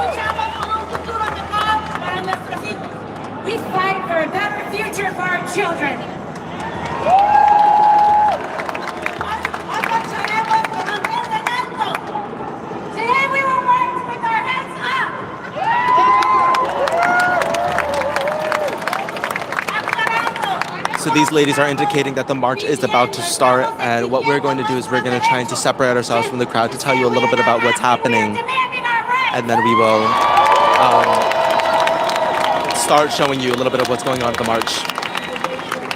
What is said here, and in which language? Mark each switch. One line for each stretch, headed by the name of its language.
Spanish: Luchamos por un futuro mejor para nuestros hijos.
English: We fight for a better future for our children.
Spanish: Hoy marcharemos con la frente en alto.
English: Today we will march with our heads up. So these ladies are indicating that the march is about to start, and what we're going to do is we're going to try to separate ourselves from the crowd to tell you a little bit about what's happening, and then we will start showing you a little bit of what's going on at the march.